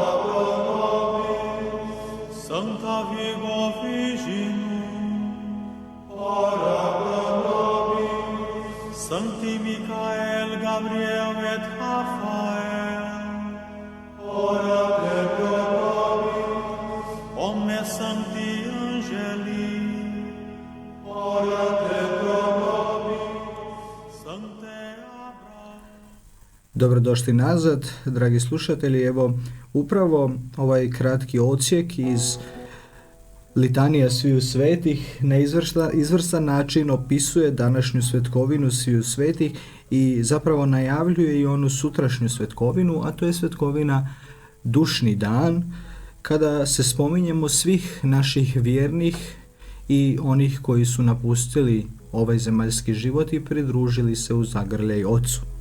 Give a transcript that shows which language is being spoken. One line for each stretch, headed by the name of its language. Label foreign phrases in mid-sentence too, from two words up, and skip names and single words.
Latin: pro nobis, Sancta Virgo Virginum, ora pro nobis, Sancti Michael, Gabriel et Raphael, ora pro nobis, omnes sancti angeli, ora pro nobis, Sancte Abraham.
Croatian: Dobrodošli nazad, dragi slušatelji. Evo, upravo ovaj kratki odsjek iz litanija sviju svetih na izvrstan način opisuje današnju svetkovinu sviju svetih i zapravo najavljuje i onu sutrašnju svetkovinu, a to je svetkovina dušni dan, kada se spominjemo svih naših vjernih i onih koji su napustili ovaj zemaljski život i pridružili se u zagrljaj Ocu.